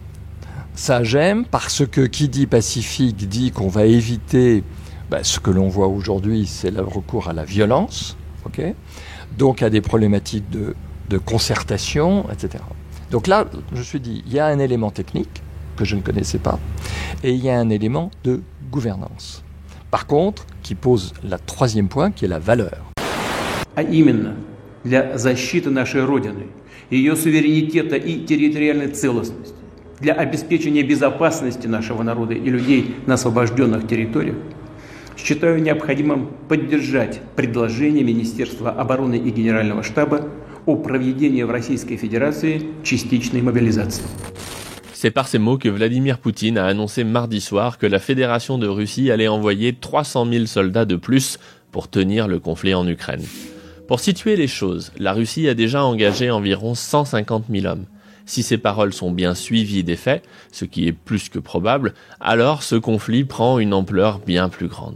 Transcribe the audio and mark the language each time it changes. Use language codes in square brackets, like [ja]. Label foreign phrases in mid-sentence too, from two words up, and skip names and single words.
[fr] Ça j'aime parce que qui dit pacifique dit qu'on va éviter ce que l'on voit aujourd'hui, c'est le recours à la violence, okay, donc à des problématiques de concertation, etc. Donc là, je me suis dit, il y a un élément technique que je ne connaissais pas et il y a un élément de gouvernance. Par contre, qui pose le troisième point, qui est la valeur. [ru] А именно, для защиты нашей Родины, ее суверенитета и территориальной целостности, для обеспечения безопасности нашего народа и людей на освобожденных территориях, считаю необходимым поддержать предложение Министерства обороны и Генерального штаба о проведении в Российской Федерации частичной мобилизации. [fr] C'est par ces mots que Vladimir Poutine a annoncé mardi soir que la Fédération de Russie allait envoyer 300 000 soldats de plus pour tenir le conflit en Ukraine. Pour situer les choses, la Russie a déjà engagé environ 150 000 hommes. Si ces paroles sont bien suivies des faits, ce qui est plus que probable, alors ce conflit prend une ampleur bien plus grande.